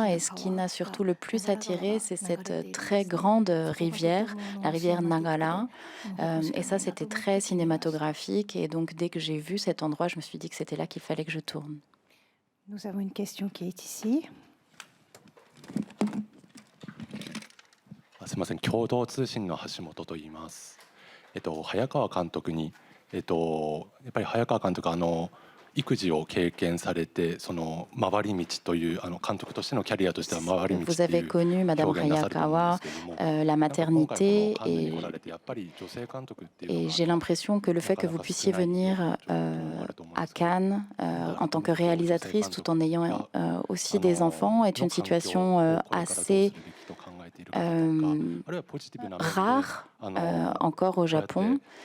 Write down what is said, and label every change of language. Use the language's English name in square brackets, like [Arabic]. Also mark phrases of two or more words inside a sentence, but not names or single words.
[French] Et ce qui m'a surtout le plus attiré, c'est cette très grande rivière, la rivière Nagara. Et ça, c'était très cinématographique. Et donc, dès que j'ai vu cet endroit, je me suis dit que c'était là qu'il fallait que je tourne. Nous avons une question qui est ici. [Japanese] すみません、共同通信の橋本と言います。早川監督に、やっぱり早川監督育児を経験されて、その回り道という監督としてのキャリアとしては回り道という表現なされているんですけれども、 [French] la maternité et j'ai l'impression que le fait que vous puissiez venir à Cannes en tant que réalisatrice tout en ayant aussi des enfants est une situation assez rare encore au Japon.